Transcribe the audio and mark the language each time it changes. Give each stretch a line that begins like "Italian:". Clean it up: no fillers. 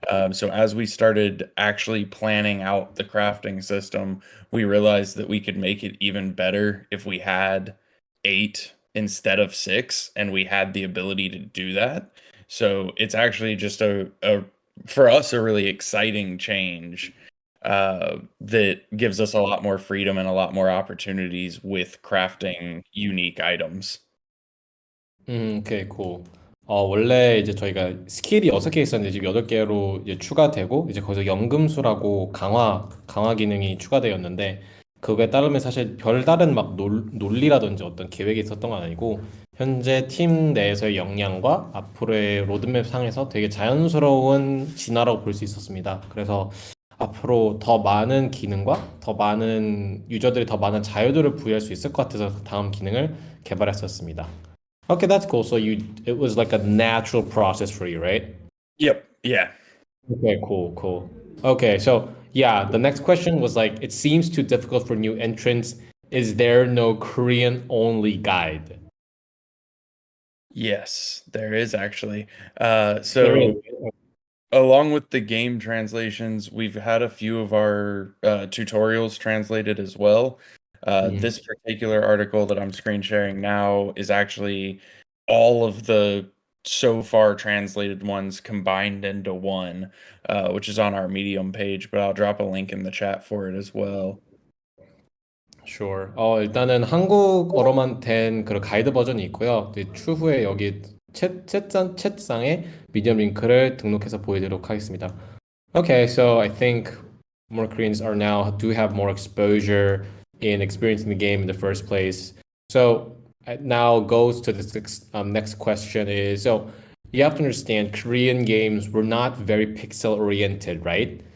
English: So as we started actually planning out the crafting system, we realized that we could make it even better if we had 8 instead of 6, and we had the ability to do that. So it's actually just a for us a really exciting change that gives us a lot more freedom and a lot more opportunities with crafting unique items. 오케이, cool.
Korean: 원래 이제 저희가 스킬이 6개 있었는데 지금 8개로 이제 추가되고 이제 거기서 연금술하고 강화 기능이 추가되었는데 그거에 따르면 사실 별다른 막 논리라든지 어떤 계획이 있었던 건 아니고 현재 팀 내에서의 역량과 앞으로의 로드맵 상에서 되게 자연스러운 진화라고 볼 수 있었습니다. 그래서 앞으로 더 많은 기능과 더 많은 유저들이 더 많은 자유도를 부여할 수 있을 것 같아서 다음 기능을 개발했었습니다.
English: Okay, that's cool. So it was like a natural process for you, right? Yep. Yeah. Okay, cool. Okay, so yeah, the next question was like, it seems too difficult for new entrants. Is there no Korean only guide? Yes, there is actually. There So is. along with the game translations, we've had a few of our tutorials translated as well. This particular article that I'm screen sharing now is actually all of the so far translated ones combined into one, which is on our Medium page, but I'll drop a link in the chat for it as well. Sure.
Korean: 일단은 한국어로만 된 그런 가이드 버전이 있고요. 이제 추후에 여기 챗상에 미디엄 링크를 등록해서 보여드리도록 하겠습니다.
English: Okay, so I think more Koreans are now do have more exposure in experiencing the game in the first place. So now goes to the next question is, so you have to understand Korean games were not very pixel oriented, right?